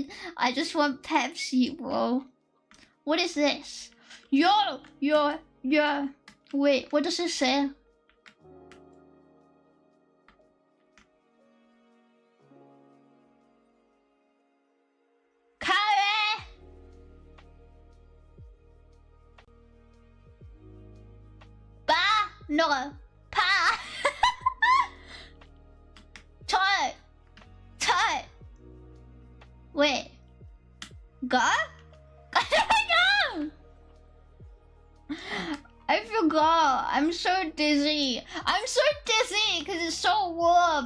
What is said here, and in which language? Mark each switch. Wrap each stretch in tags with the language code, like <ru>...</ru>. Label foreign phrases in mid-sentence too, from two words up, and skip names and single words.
<en>I just want Pepsi, bro. What is this? Yo. Wait, what does it say? Curry! Ba! No. Pa! Toe! Wait. Go? Go! I forgot. I'm so dizzy. Because it's so warm.</en>